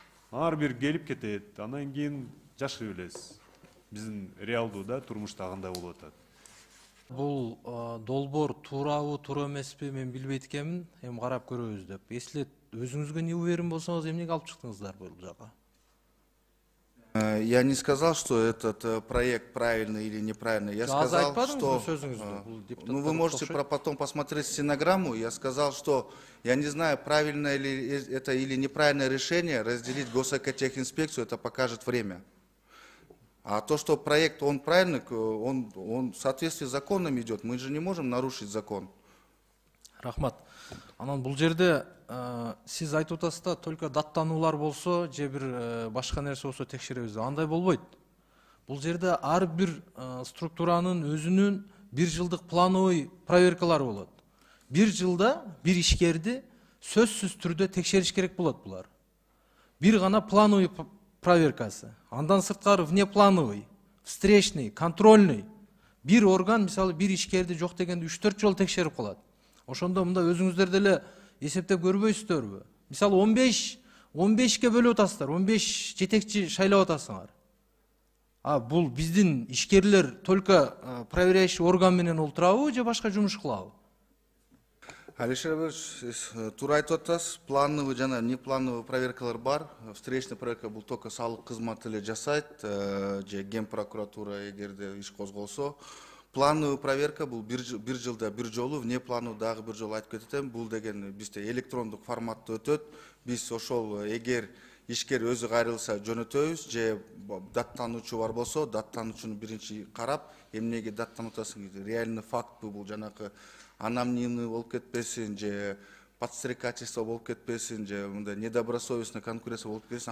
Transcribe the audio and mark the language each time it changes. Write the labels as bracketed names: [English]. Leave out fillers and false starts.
[Kyrgyz] Ар бир келип кетет, анан кийин жашай бересиз. Биздин реалдууда турмушта кандай болуп атат. Бул долбоор туурабы, туура эмеспи мен билбейт экенмин. Эми карап көрөбүз деп. [Russian] Если [Kyrgyz] өзүңүзгө [Russian] не уверен [Kyrgyz] болсоңуз, эмнеге алып чыктыңыздар бул жака? [Russian] Я не сказал, что этот проект правильный или неправильный. Я сказал, что... Ну, вы можете потом посмотреть стенограмму. Я сказал, что я не знаю, правильное ли это или неправильное решение разделить госэкотехинспекцию, это покажет время. А то, что проект, он правильный, он в соответствии с законом идет. Мы же не можем нарушить закон. [Kyrgyz] Рахмат. Анан бул жерде сиз айтып атасыз да, [Russian] только [Kyrgyz] даттануулар болсо, же бир башка нерсе болсо текшеребиз. Андай болбойт. Бул жерде ар бир структуранын өзүнүн бир жылдык плановый проверкалары болот. Бир жылда бир ишкерди сөзсүз түрдө текшериш керек болот булар. Бир гана плановый проверкасы. Андан сырткары [Russian] внеплановый, встречный, контрольный. [Kyrgyz] Бир орган, мисалы, бир ишкерди жок дегенде 3-4 жолу текшерип калат. Ошондо мында өзүңүздөр деле эсептеп көрбөйсүздөрбү? Мисалы 15ке бөлүп атасыздар, 15 жетекчи шайлап атасыңар. Бул биздин ишкерлер [Russian] только проверяющий [Kyrgyz] орган менен олтурабы же башка жумуш кылабы? Алишер Ильич, туура айтып атасыз, плановый жана неплановый проверкалар бар. Встречный проверка бул только салык кызматы эле жасайт, же ген прокуратура эгерде иш козголсо. Плановый проверка бул бир жылда бир жолу, внеплановый дагы бир жолу айтып кетем. Бул деген бизде электрондук форматта өтөт. Биз ошол эгер ишкер өзү кайрылса жөнөтөбүз, же даттануучу бар болсо, даттануучуну биринчи карап, эмнеге даттанып атасың, реальный фактпы бул, жанакы аномнимный болуп кетпесин, же подстрекательство болуп кетпесин, же мындай [Russian] недобросовестный конкуренция [Kyrgyz] болуп кетпесин.